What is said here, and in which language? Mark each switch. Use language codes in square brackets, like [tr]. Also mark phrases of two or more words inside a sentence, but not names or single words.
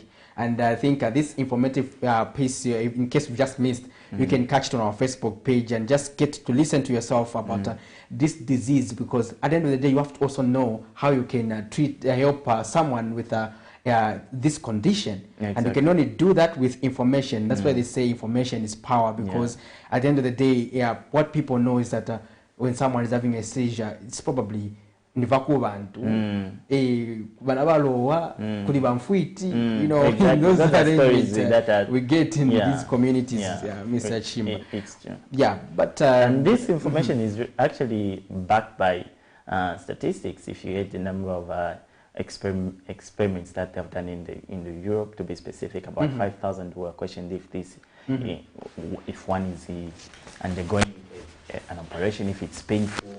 [en] And I think this informative piece, in case you just missed, you can catch it on our Facebook page and just get to listen to yourself about this disease, because at the end of the day, you have to also know how you can help someone with this condition. And you can only do that with information. That's why they say information is power, because at the end of the day, what people know is that when someone is having a seizure, it's probably [bem] niva ku bantu bana balowa kuli bamfuiti, [en] you know, those are the things that we get in these communities. Mr. Chimba. It's true. But and this information is actually backed by statistics. If you had the number of experiments that they've done in Europe, to be specific, about 5,000 were questioned if this if one is undergoing an operation, if it's painful.